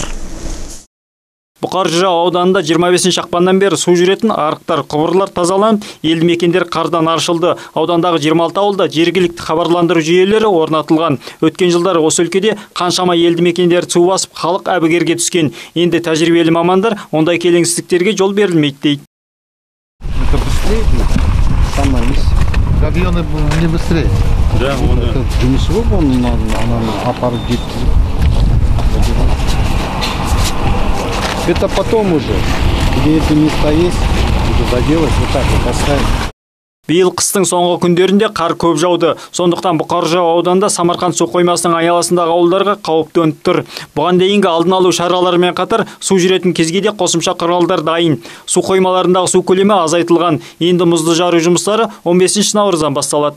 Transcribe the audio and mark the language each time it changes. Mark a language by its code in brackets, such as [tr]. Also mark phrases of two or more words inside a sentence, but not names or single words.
[kk] Бұқар Жырау ауданында 25 ақпаннан бері су жүретін арықтар, құбырлар тазаланып, елді мекендер қардан аршылды. Аудандағы 26 ауылда жергілікті хабарландыру жүйелері орнатылған. Өткен жылдары осы өлкеде қаншама елді мекендер су басып, халық әбігерге түскен. Енді тәжірибелі мамандар ондай келеңсіздіктерге жол берілмейді дейді. [ru] Это быстрее будет? Самое габионы не быстрее. Да, он [kk] жұмысы ғой, она апарып жеткізіп. [ru] Это потом уже, где эти места есть, уже заделать, вот так вот оставить. [kk] Биыл қыстың соңғы күндерінде қар көп жауды. Сондықтан Бұқар Жырау ауданында Самарқанд су қоймасының айналасындағы ауылдарға қауіп төніп тұр. Бұған дейінгі алдын алу шараларымен қатар су жүретін кезге де қосымша құралдар дайын. Су қоймаларындағы су көлемі азайтылған. Енді мұзды жару жұмыстары 15 наурыздан басталады.